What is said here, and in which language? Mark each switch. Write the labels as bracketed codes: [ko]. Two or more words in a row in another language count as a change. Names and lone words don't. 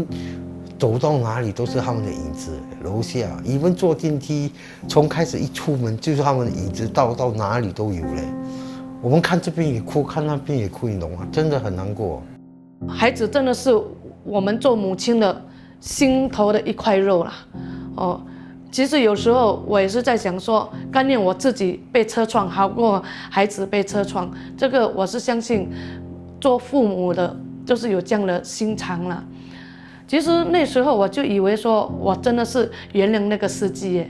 [zh] 走到哪裡都是他們的影子，樓下，even坐電梯，從開始一出門就是他們的影子，到哪裡都有嘞。我們看這邊也哭，看那邊也哭，你懂嗎？真的很難過。孩子真的是我們做母親的心頭的一塊肉啦。其實有時候我也是在想說，甘願我自己被車撞，好過孩子被車撞。這個我是相信，做父母的就是有這樣的心腸啦。其實那時候我就以為說，我真的是原諒那個司機耶。